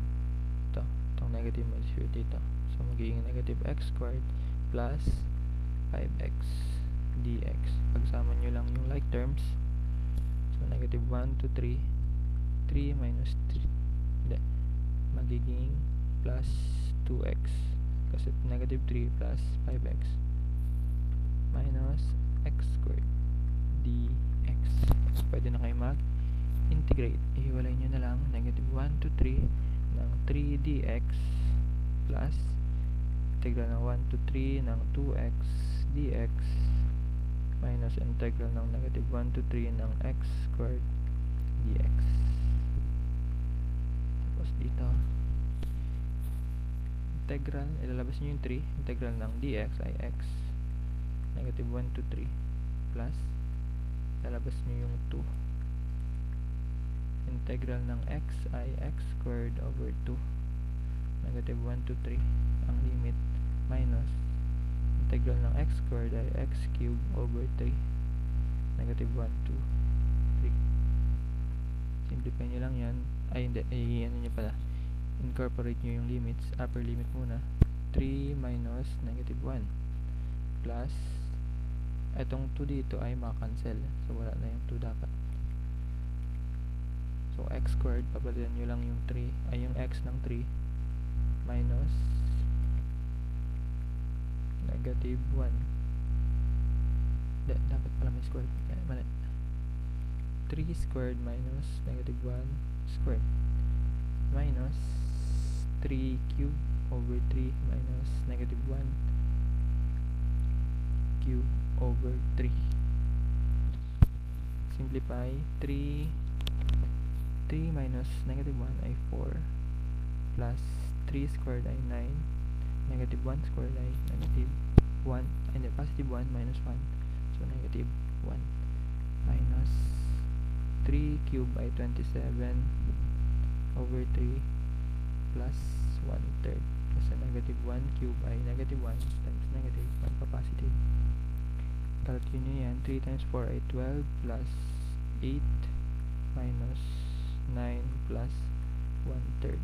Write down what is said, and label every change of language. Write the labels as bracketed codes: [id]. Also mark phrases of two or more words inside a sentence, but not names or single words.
[tl] Itong negative ma-distribute dito. So, magiging [en] negative x squared plus 5x dx. [tl] Pagsama nyo lang yung [en] like terms. [tl] So, [en] negative 1 to 3. [tl] 3 minus 3. Hindi. Magiging plus 2x. [en] Kasi negative 3 plus 5x minus x squared dx. [tl] So, pwede na kayo mag-integrate. Ihiwalay nyo na lang [en] negative 1 to 3 [tl] ng [en] 3 dx plus integral [tl] ng 1 to 3 ng [en] 2x dx minus integral [tl] ng [en] negative 1 to 3 [tl] ng [en] x squared dx. [tl] Tapos dito integral, ilalabas nyo yung 3. [en] Integral ng dx ay x negative 1 to 3 plus [tl] ilalabas nyo yung [en] 2. Integral ng x ay x squared over 2 negative 1 to 3 ang limit minus integral ng x squared ay x cubed over 3 negative 1 to 3. [tl] Simplify nyo lang yan. Ay hindi, ano nyo pala, incorporate nyo yung limits. [en] Upper limit [tl] muna, [en] 3 minus negative 1 plus [tl] itong 2 dito ay makancel. So, wala na yung 2 dapat. So, [en] x squared, [tl] papalitan nyo lang yung 3, ay yung x ng [en] 3 minus negative 1. [tl] Dapat pala may squared. Mali. [en] 3 squared minus negative 1 squared minus 3 cube over 3 minus negative 1 cube over 3. Simplify. 3 minus negative 1 ay 4 plus 3 squared ay 9 negative 1 squared ay negative 1 and positive 1 minus 1, so negative 1 minus 3 cube ay 27 over 3 plus 1/3. [tl] Kasi [en] negative 1 cube [tl] ay [en] negative 1 times negative 1 [tl] pa positive. Calculate nyo yan. [en] 3 times 4 ay 12 plus 8 minus 9 plus 1/3.